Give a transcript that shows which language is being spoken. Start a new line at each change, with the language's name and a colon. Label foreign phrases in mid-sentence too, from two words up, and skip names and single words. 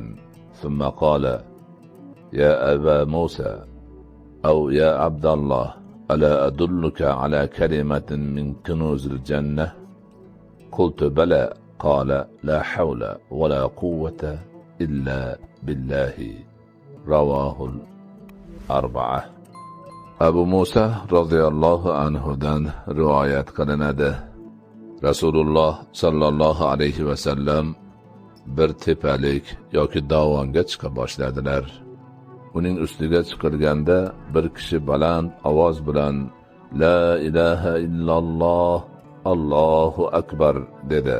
Arabic: ثم قال: يا أبا موسى أو يا عبد الله، ألا أدلك على كلمة من كنوز الجنة؟ قلت: بلى. قال: لا حول ولا قوة إلا بالله. رواه الأربعة.
Uzbek: Abu Muso roziyallohu anhudan rivoyat qilinadi. Rasululloh
Arabic: صلى الله عليه وسلم
Uzbek: bir tepalik yoki dovonga chiqa boshladilar. Uning ustiga chiqilganda bir kishi baland ovoz bilan
Arabic: لا إله إلا الله، الله أكبر
Uzbek: dedi.